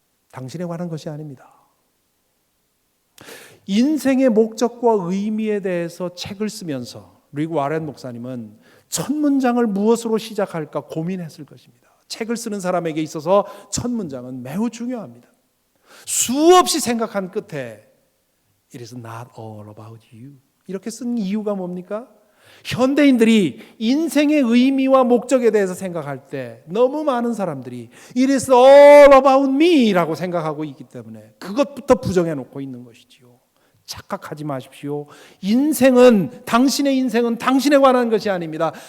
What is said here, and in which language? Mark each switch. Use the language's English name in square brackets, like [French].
[Korean] 당신에 관한 것이 아닙니다. 인생의 목적과 의미에 대해서 책을 쓰면서 릭 와렌 목사님은 첫 문장을 무엇으로 시작할까 고민했을 것입니다. 책을 쓰는 사람에게 있어서 첫 문장은 매우 중요합니다. 수없이 생각한 끝에 [English] It is not all about you. [Korean] 이렇게 쓴 이유가 뭡니까? 현대인들이 인생의 의미와 목적에 대해서 생각할 때 너무 많은 사람들이 [English] It is all about me [Korean] 라고 생각하고 있기 때문에 그것부터 부정해 놓고 있는 것이지요. 착각하지 마십시오. 당신의 인생은 당신에 관한 것이 아닙니다.